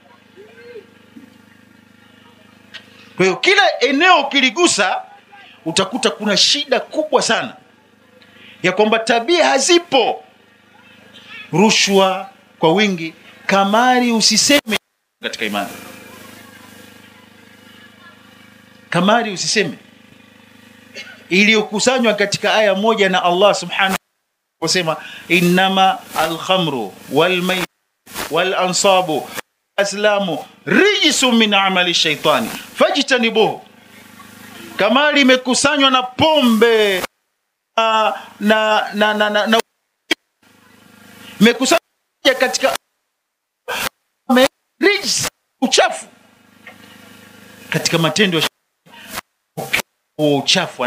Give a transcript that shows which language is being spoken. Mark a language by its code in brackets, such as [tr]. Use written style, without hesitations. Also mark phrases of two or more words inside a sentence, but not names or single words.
[sw] Kwa hiyo kila eneo kiligusa utakuta kuna shida kubwa sana ya kwamba tabia hazipo. Rushwa kwa wingi, kamari usiseme katika imani. Kamari usiseme, iliyokusanywa katika aya moja na [ar] الله سبحانه وتعالى, إنما الخمر والميسر والأنصاب الأزلام رجس من عمل الشيطان فاجتنبوه. [sw] Kamari imekusanywa na pombe na imekusanywa katika rijs, uchafu katika matendo ya uchafu.